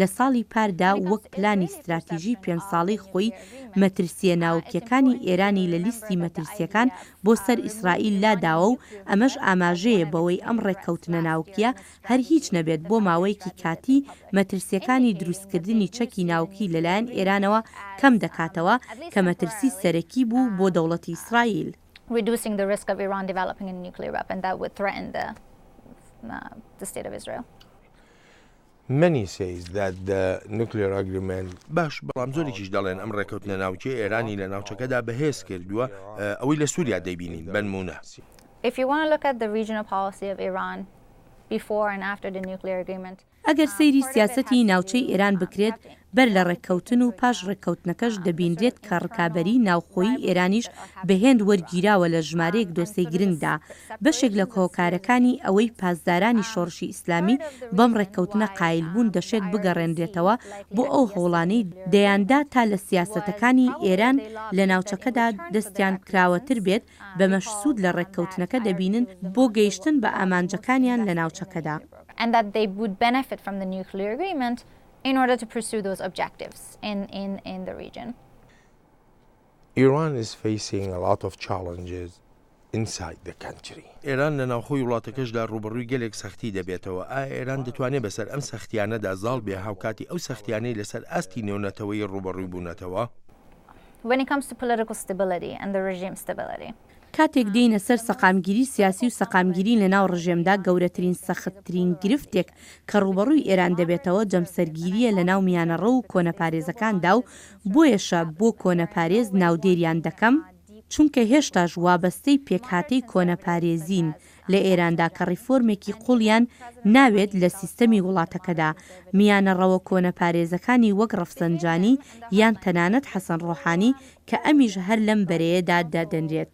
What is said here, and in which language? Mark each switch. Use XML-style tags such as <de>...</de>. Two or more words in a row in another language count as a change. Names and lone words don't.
<ckb>ساڵی پاردا وەک پلانی استراتیژی 5 ساڵی خۆی مەترسیە ناوکیەکانی ئێرانی لە لیستی مەترسیەکان بۆ سەر ئیسرائیل لاداوە و ئەمەش ئاماژەیە بەوەی ئەم ڕێککەوتنە ناوکیە هەر هیچ نەبێت بۆ ماوەیەکی کاتی مەترسیەکانی دروستکردنی چەکی ناوکی لەلایەن ئێرانەوە کەم دەکاتەوە کە مەترسی سەرەکی بوو بۆ دەوڵەتی ئیسرائیل.</ckb> <en>Reducing the risk of Iran developing a nuclear weapon that would threaten the state of Israel. Many says that the nuclear agreement</en> <ckb>باش بەڵام زۆرێکیش دەڵێن ئەم ڕێکەوتنە ناوچەی ئێرانی لە ناوچەکەدا بەهێز کردووە ئەوەی لە سووریا دەیبینین بنمونە.</ckb> <en>If you want to look at the regional policy of Iran before and after the nuclear agreement.</en> <ckb>ئەگەر سەیری سیاسەتی ناوچەی ئێران بکرێت بەر لە ڕێککەوتن و پاش ڕێککەوتنەکەش دەبیندرێت کە ڕکابەری ناوخۆیی ئێرانیش بەهێند وەرگیراوە لە ژمارەیەک دۆسەی گرنگدا. بەشێک لە کۆکارەکانی ئەوەی پاسدارانی شۆڕشی ئیسلامی بەم ڕێککەوتنە قایل بوون دەشێت بگەڕێنرێتەوە بۆ ئەو هەوڵانەی دەیاندا تا لە سیاسەتەکانی ئێران لە ناوچەکەدا دەستیان کراوەتر بێت بە مەشسوود لە ڕێککەوتنەکە دەبینن بۆ گەیشتن بە ئامانجەکانیان لە ناوچەکەدا.</ckb> <en>And that they would benefit from the nuclear agreement in order to pursue those objectives in the region. Iran is facing a lot of challenges inside the country.</en> <ckb>ئێران لە ناوخۆی وڵاتەکەشدا ڕوبەڕووی گەلێک سەختی دەبێتەوە. ئایا ئێران دەتوانێت بەسەر ئەم سەختیانەدا زاڵ بێ هاوکاتی ئەو سەختیانەی لەسەر ئاستی نێونەتەوەی ڕوبەڕووی بوونەتەوە؟</ckb> <en>When it comes to political stability and the regime stability.</en> <ckb>کاتێک دێینە سەر سەقامگیری سیاسی و سەقامگیری لە ناو ڕژێمدا گەورەترین سەختترین گرفتێک کە ڕوبەڕووی ئێران دەبێتەوە جەمسەرگیریە لە ناو میانەڕە و کۆنەپارێزەکاندا و بۆیەشە بۆ کۆنەپارێز ناودێریان دەکەم چونکە هێشتاش وابەستەی پێکهاتەی کۆنەپارێزین لە ئێراندا کە ڕیفۆرمێکی قوڵیان ناوێت لە سیستەمی وڵاتەکەدا میانەڕەوە کۆنەپارێزەکانی وەک ڕەفسەنجانی یان تەنانەت حەسەن ڕۆحانی کە ئەمیش هەر لەم بەرەیەدا دادەنرێت.</ckb>